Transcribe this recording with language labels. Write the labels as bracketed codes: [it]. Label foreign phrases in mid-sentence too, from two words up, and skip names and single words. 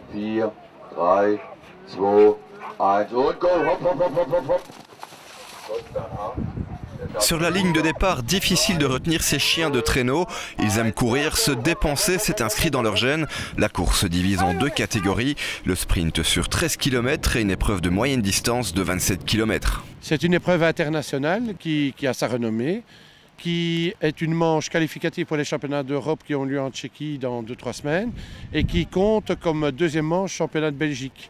[de] 4, 3, 2, 1 und go! Hopp, hopp, hopp, hopp, hopp, hopp. [fr] Sur la ligne de départ, difficile de retenir ces chiens de traîneau. Ils aiment courir, se dépenser, c'est inscrit dans leur gène. La course se divise en deux catégories, le sprint sur 13 km et une épreuve de moyenne distance de 27 km. C'est une épreuve internationale qui a sa renommée, qui est une manche qualificative pour les championnats d'Europe qui ont lieu en Tchéquie dans 2-3 semaines et qui compte comme deuxième manche championnat de Belgique.